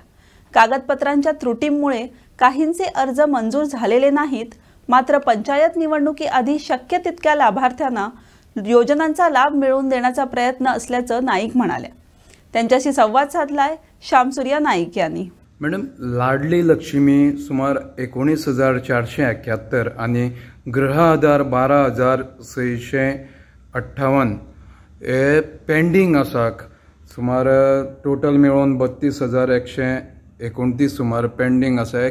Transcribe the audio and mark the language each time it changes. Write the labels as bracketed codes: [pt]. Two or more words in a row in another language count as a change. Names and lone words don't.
[mr] कागदपत्रांच्या त्रुटींमुळे काहींचे अर्ज मंजूर झालेले नाहीत, मात्र पंचायत निवडणुकीआधी शक्य तितक्या लाभार्थ्यांना योजनांचा लाभ मिळवून देण्याचा प्रयत्न असल्याचं नाईक म्हणाल्या. त्यांच्याशी संवाद साधलाय श्यामसूर्या नाईक यांनी. [kok] मॅडम, लाडली लक्ष्मी सुमार 19,471 आणि गृह आधार 12,658 हे पेंडींग आसा. सुमार टोटल मेळून 32,129 सुमार पेंडींग आसा.